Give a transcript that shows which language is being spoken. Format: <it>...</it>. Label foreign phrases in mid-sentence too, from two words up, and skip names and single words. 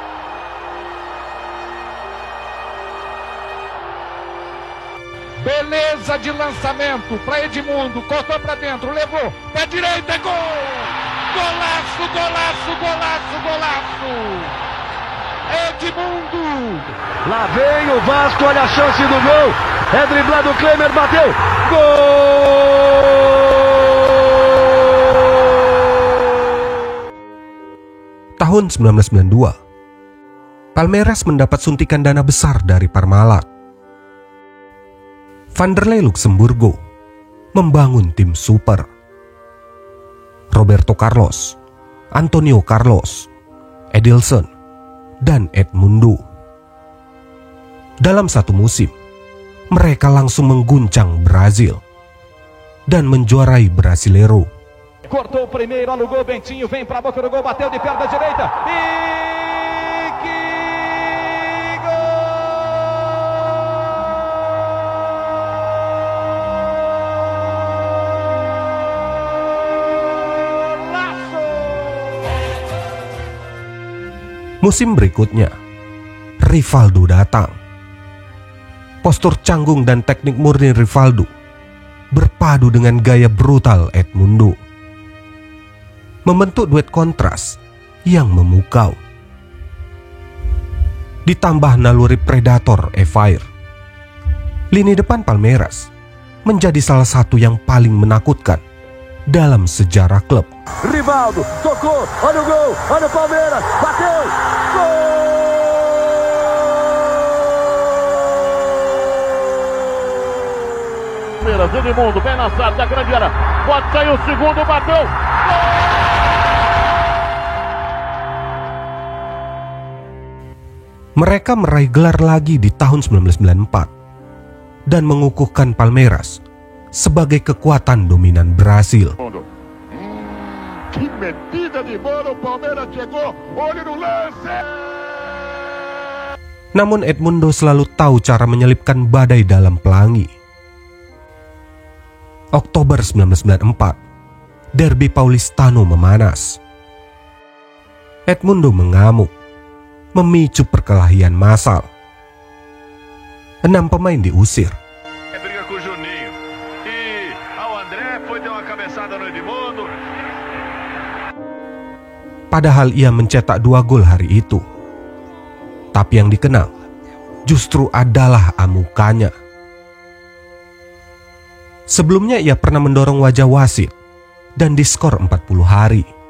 <pt>Beleza beleza de lançamento para Edmundo, cortou para dentro, levou, pé direita, gol! Golaço, golaço, golaço, golaço! Edmundo! Lá vem o Vasco, olha a chance do gol, é driblado, o Klemer bateu, gol!</pt> <id>Tahun 1992, Palmeiras mendapat suntikan dana besar dari Parmalat. Vanderlei Luxemburgo membangun tim super. Roberto Carlos, Antonio Carlos, Edilson, dan Edmundo. Dalam satu musim, mereka langsung mengguncang Brasil dan menjuarai Brasileiro.</id> <pt>Cortou o primeiro, olha o gol, Bentinho vem para a boca do gol, bateu de perna direita e que golaço!</pt> <id>Musim berikutnya, Rivaldo datang. Postur canggung dan teknik murni Rivaldo berpadu dengan gaya brutal Edmundo, membentuk duet kontras yang memukau. Ditambah naluri predator Evair, lini depan Palmeiras menjadi salah satu yang paling menakutkan dalam sejarah klub.</id> <pt>Rivaldo tocou, olha o gol, olha o Palmeiras, bateu, gol! Edmundo, bem lançado da grande área, pode sair o segundo, bateu, gol!</pt> <id>Mereka meraih gelar lagi di tahun 1994 dan mengukuhkan Palmeiras sebagai kekuatan dominan Brasil.</id> <pt>Que metida de bola, o Palmeiras chegou, olho no lance!</pt> <id>Namun Edmundo selalu tahu cara menyelipkan badai dalam pelangi. Oktober 1994, Derby Paulistano memanas. Edmundo mengamuk, memicu perkelahian massal. 6 pemain diusir.</id> <pt>Briga com o Juninho. E ao André foi dar uma cabeçada no Edmundo.</pt> <id>Padahal ia mencetak 2 gol hari itu. Tapi yang dikenang justru adalah amukannya. Sebelumnya ia pernah mendorong wajah wasit dan diskor 40 hari.</id>